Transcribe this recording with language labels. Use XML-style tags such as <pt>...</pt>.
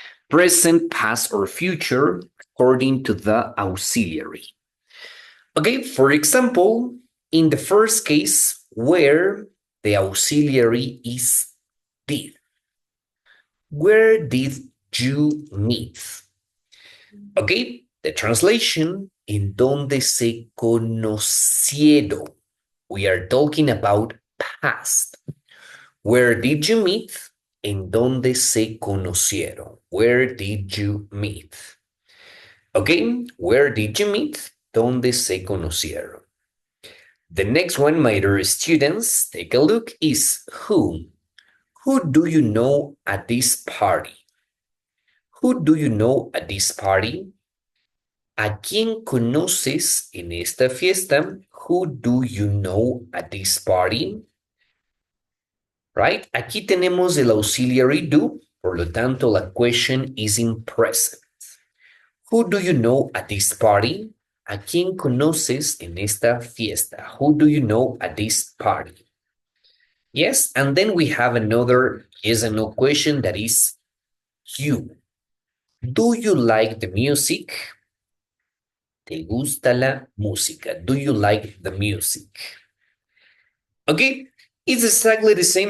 <en>Present, past, or future, according to the auxiliary. Okay, for example, in the first case, where the auxiliary is did. Where did you meet? Okay, the translation,</en> <es>en donde se conocieron.</es> <en>We are talking about past. Where did you meet?</en> <es>En donde se conocieron.</es> <en>Where did you meet? Okay, where did you meet?</en> <es>Donde se conocieron.</es> <en>The next one, my dear students, take a look, is who. Who do you know at this party? Who do you know at this party?</en> <es>¿A quién conoces en esta fiesta?</es> <en>Who do you know at this party? Right?</en> <es>Aquí tenemos el auxiliary do, por lo tanto la</es> <en>question is in present. Who do you know at this party?</en> <es>¿A quién conoces en esta fiesta?</es> <en>Who do you know at this party? Yes, and then we have another yes and no question that is you. Do you like the music?</en> <es>¿Te gusta la música?</es> <en>Do you like the music? Okay, it's exactly the same.</en>